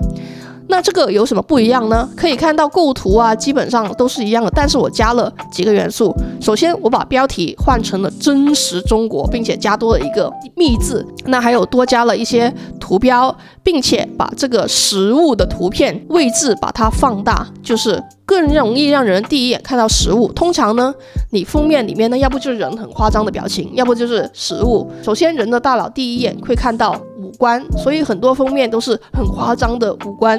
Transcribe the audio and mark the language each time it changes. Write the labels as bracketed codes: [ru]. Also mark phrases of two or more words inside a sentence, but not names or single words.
[zh] 那這個有什麼不一樣呢？可以看到構圖啊，基本上都是一樣的，但是我加了幾個元素。首先，我把標題換成了真實中國，並且加多了一個密字。那還有多加了一些圖標，並且把這個食物的圖片位置把它放大，就是更容易讓人第一眼看到食物。通常呢，你封面裡面呢，要不就是人很誇張的表情，要不就是食物。首先，人的大腦第一眼會看到五官，所以很多封面都是很誇張的五官。